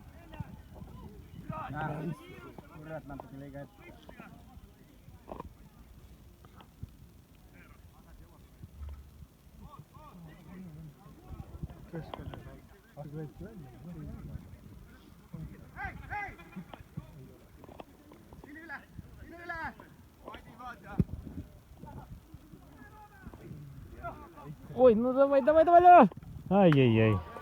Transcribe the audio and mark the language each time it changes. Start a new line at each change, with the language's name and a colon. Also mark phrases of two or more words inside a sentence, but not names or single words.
Estonian: Kurat natuke liiga ette. Keskele saab. See võeti välja.
Russian: Ой, ну давай, давай, давай, давай! Ай-яй-яй.